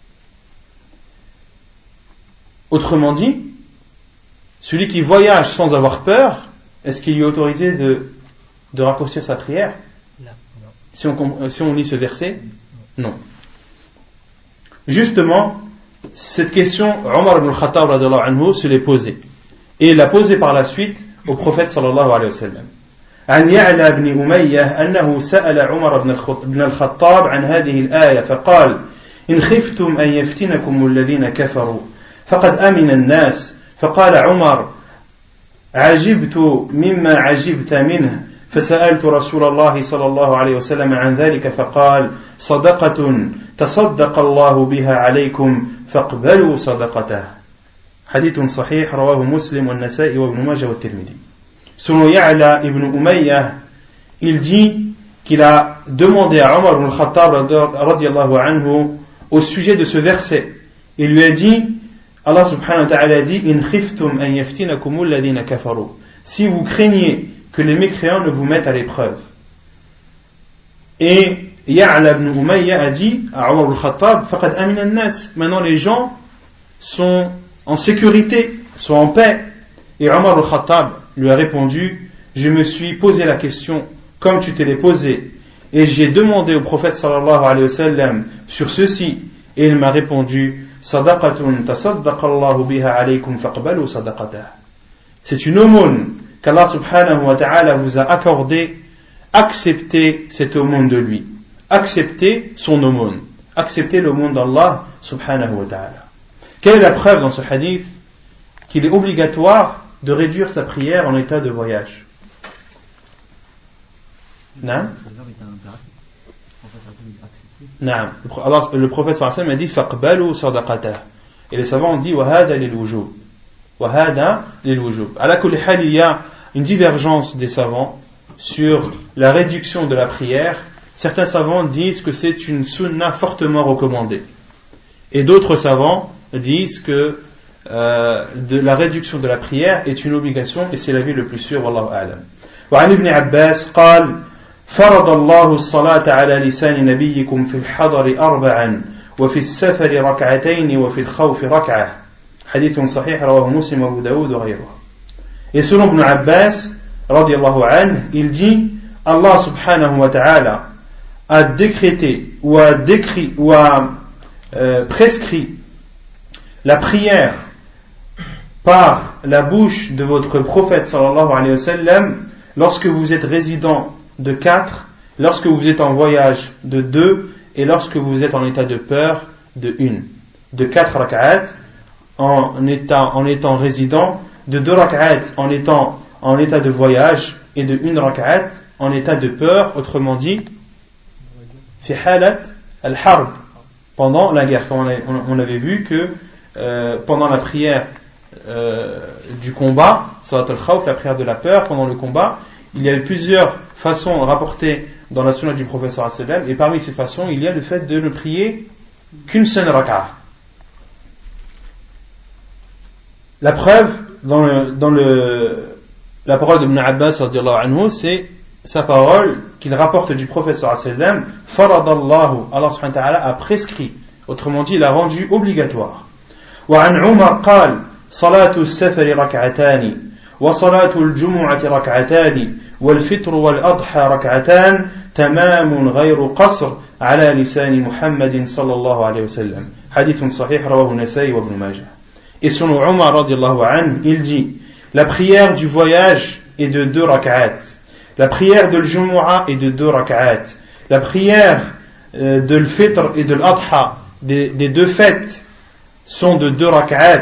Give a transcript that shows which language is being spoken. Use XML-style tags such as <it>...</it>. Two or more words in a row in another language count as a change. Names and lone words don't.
<fr>Autrement dit, celui qui voyage sans avoir peur, est-ce qu'il lui est autorisé de raccourcir sa prière? Si on lit ce verset, non. Justement, cette question, Omar ibn al-Khattab</fr> <ar>رضي الله عنه</ar> <fr>se l'est posée. Et il l'a posée par la suite au prophète</fr> <ar>صلى الله عليه وسلم. عن يعلى بن أمية أنه سأل عمر بن الخطاب عن هذه الآية فقال إن خفتم أن يفتنكم الذين كفروا فقد أمن الناس فقال عمر عجبت مما عجبت منه فسألت رسول الله صلى الله عليه وسلم عن ذلك فقال صدقة تصدق الله بها عليكم فاقبلوا صدقته. حديث صحيح رواه مسلم والنسائي وابن ماجه والترمذي.</ar> <fr>Selon Ya'la ibn Umayyah, il dit qu'il a demandé à Omar ibn al-Khattab</fr> <ar>رضي الله عنه</ar> <fr>au sujet de ce verset. Il lui a dit,</fr> <ar>الله سبحانه وتعالى</ar> <fr>a dit,</fr> <ar>إن خفتم أن يفتنكم الذين كفروا.</ar> <fr>Si vous craignez que les mécréants ne vous mettent à l'épreuve. Et Ya'la ibn Umayyah a dit à Omar ibn al-Khattab,</fr> <ar>فقد أمن الناس.</ar> <fr>Maintenant les gens sont en sécurité, sont en paix. Et Omar ibn al-Khattab lui a répondu, je me suis posé la question comme tu te l'es posée et j'ai demandé au prophète</fr> <ar>صلى الله عليه وسلم</ar> <fr>sur ceci et il m'a répondu,</fr> <ar>صدقة تصدق الله بها عليكم فاقبلوا صدقته.</ar> <fr>C'est une aumône qu'</fr> <ar>الله سبحانه وتعالى</ar> <fr>vous a accordée, acceptez cette aumône de lui, acceptez son aumône, acceptez l'aumône d'</fr> <ar>الله سبحانه وتعالى.</ar> <fr>Quelle est la preuve dans ce hadith qu'il est obligatoire de réduire sa prière en état de voyage? Non? Non. Le prophète</fr> <ar>صلى الله عليه وسلم</ar> <fr>a dit</fr> <ar>فاقبلوا صدقته.</ar> <fr>Et les savants ont dit</fr> <ar>وهذا للوجوب. وهذا للوجوب. على كل حال,</ar> <fr>il y a une divergence des savants sur la réduction de la prière. Certains savants disent que c'est une sunna fortement recommandée. Et d'autres savants disent que de la réduction de la prière est une obligation et c'est l'avis le plus sûr</fr> <ar>والله أعلم. وعن ابن عباس قال فرض الله الصلاة على لسان نبيكم في الحضر 4 وفي السفر 2 وفي الخوف 1. حديث صحيح رواه مسلم وابو داود وغيره.</ar> <fr>Et selon Ibn Abbas</fr> <ar>رضي الله عنه,</ar> <fr>il dit</fr> <ar>الله سبحانه وتعالى</ar> <fr>a décrété ou a décrit ou a prescrit la prière par la bouche de votre prophète</fr> <ar>صلى الله عليه وسلم</ar> <fr>lorsque vous êtes résident de 4, lorsque vous êtes en voyage de 2 et lorsque vous êtes en état de peur de 1. De 4 rak'at en étant résident, de 2 rak'at en étant en état de voyage et de 1 rak'at en état de peur, autrement dit</fr> <ar>في حالة الحرب,</ar> <fr>pendant la guerre. Comme on avait vu que pendant la prière du combat,</fr> <ar>صلاة الخوف,</ar> <fr>la prière de la peur, pendant le combat, il y a plusieurs façons rapportées dans la sunna du prophète</fr> <ar>صلى الله عليه وسلم,</ar> <fr>et parmi ces façons, il y a le fait de ne prier qu'une seule rak'a. La preuve dans la parole d'Ibn Abbas</fr> <ar>رضي الله عنه,</ar> <fr>c'est sa parole qu'il rapporte du prophète</fr> <ar>صلى الله عليه وسلم,</ar> <fr>faradallahu,</fr> <ar>الله سبحانه وتعالى</ar> <fr>a prescrit, autrement dit, il a rendu obligatoire.</fr> <ar>وعن عمر قال صلاة السفر 2 وصلاة الجمعة 2 والفطر والأضحى 2 تمام غير قصر على لسان محمد صلى الله عليه وسلم. حديث صحيح رواه النسائي وابن ماجه.</ar> <fr>Et selon Omar</fr> <ar>رضي الله عنه,</ar> <fr>il dit la prière du voyage est de 2 rak'at, la prière de l'Jumu'ah est de 2 rak'at, la prière de l'Fitr et de l'Adha, des 2 fêtes, sont de 2 rak'at.</fr>